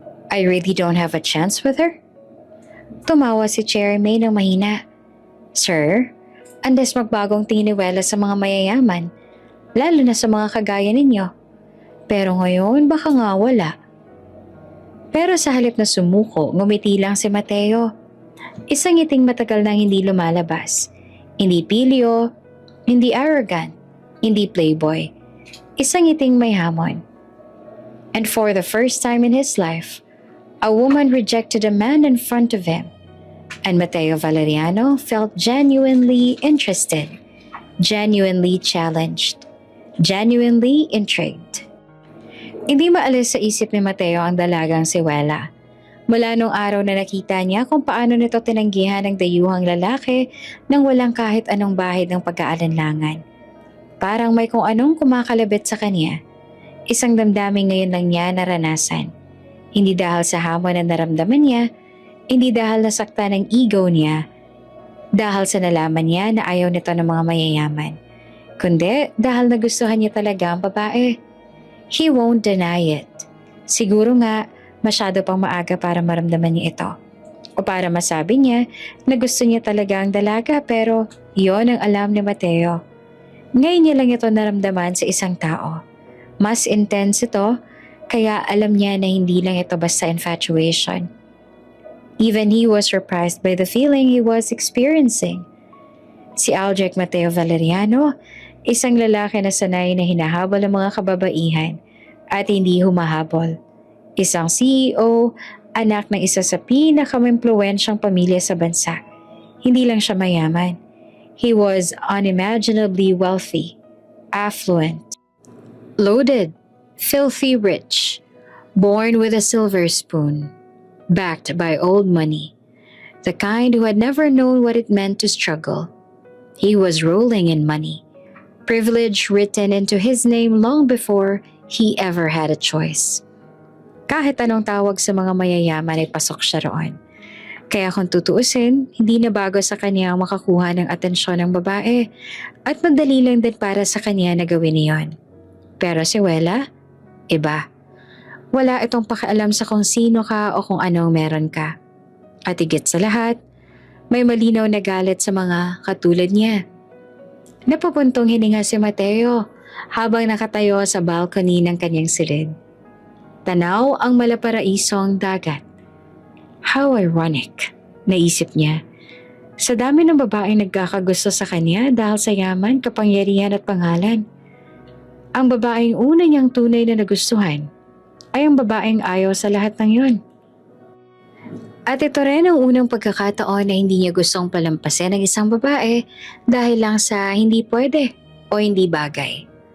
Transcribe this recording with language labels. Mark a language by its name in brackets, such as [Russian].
[English] I really don't have a chance with her? [Filipino] Tumawa si Cherry May ng mahina. Sir, unless magbagong tingin ni Wella sa mga mayayaman, lalo na sa mga kagaya ninyo. Pero ngayon, baka nga wala. Pero sa halip na sumuko, ngumiti lang si Mateo. Isang ngiting matagal nang hindi lumalabas. Hindi pilyo, hindi arrogant, hindi playboy. Isang ngiting may hamon. [English] And for the first time in his life, a woman rejected a man in front of him. And Mateo Valeriano felt genuinely interested. genuinely challenged, genuinely intrigued. [Filipino] Hindi maalis sa isip ni Mateo ang dalagang si Wella. Mula nung araw na nakita niya kung paano nito tinanggihan ng dayuhang lalaki nang walang kahit anong bahid ng pag-aalinlangan. Parang may kung anong kumakalabit sa kanya. Isang damdamin ngayon lang niya naranasan. Hindi dahil sa hamon na naramdaman niya, hindi dahil nasaktan ng ego niya, dahil sa nalaman niya na ayaw nito ng mga mayayaman, kundi dahil nagustuhan niya talaga ang babae. [English] He won't deny it. [Filipino] Siguro nga, masyado pang maaga para maramdaman niya ito. O para masabi niya na gusto niya talaga ang dalaga, pero yon ang alam ni Mateo. Ngayon niya lang ito naramdaman sa isang tao. Mas intense ito, kaya alam niya na hindi lang ito basta infatuation. [English] Even he was surprised by the feeling he was experiencing. [Filipino] Si Aldrich Mateo Valeriano, isang lalaki na sanay na hinahabol ang mga kababaihan at hindi humahabol. Isang CEO, anak ng isa sa pinakamimpluwensyang pamilya sa bansa. Hindi lang siya mayaman. [English] He was unimaginably wealthy, affluent, loaded, filthy rich, born with a silver spoon, backed by old money, the kind who had never known what it meant to struggle. He was rolling in money, privilege written into his name long before he ever had a choice. [Filipino] Kahit anong tawag sa mga mayayaman ay pasok siya roon. Kaya kung tutuusin, hindi na bago sa kanya ang makakuha ng atensyon ng babae at madali lang din para sa kanya na gawin niyon. Pero si Wella, iba. Wala itong pakialam sa kung sino ka o kung anong meron ka. At higit sa lahat, may malinaw na galit sa mga katulad niya. Napapuntong hininga si Mateo habang nakatayo sa balcony ng kanyang silid. Tanaw ang malaparaisong dagat. [English] How ironic, [Filipino] naisip niya. Sa dami ng babaeng nagkakagusto sa kanya dahil sa yaman, kapangyarihan at pangalan. Ang babaeng una niyang tunay na nagustuhan ay ang babaeng ayaw sa lahat ng yun. At ito rin ang unang pagkakataon na hindi niya gustong palampasin ng isang babae dahil lang sa hindi pwede o hindi bagay.